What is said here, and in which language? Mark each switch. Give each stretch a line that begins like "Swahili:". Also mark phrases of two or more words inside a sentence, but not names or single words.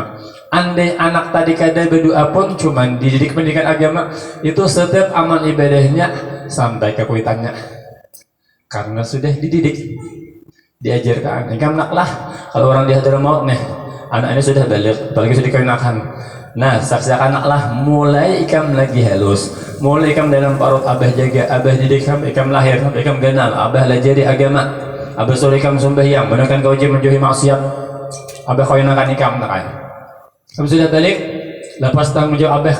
Banjar: Andai anak tadi kada berdoa pun cuman dididik pendidikan agama, itu setiap amal ibadahnya sampai ke kuitannya, karena sudah dididik, diajarkan. Lah kalau orang di Hadramaut nih, anak ini sudah balik, apalagi sudah dikawinkan. Nah, saksikan anaklah mulai ikam lagi halus, mulai ikam dalam parut abah jaga, abah didik ikam lahir, ikam kenal, abah lajari agama, abah suruh ikam sembahyang, menekan kewajiban menjauhi maksiat, abah kawinkan ikam nakan. Kamu sudah balik, lepas tanggung jawab abah.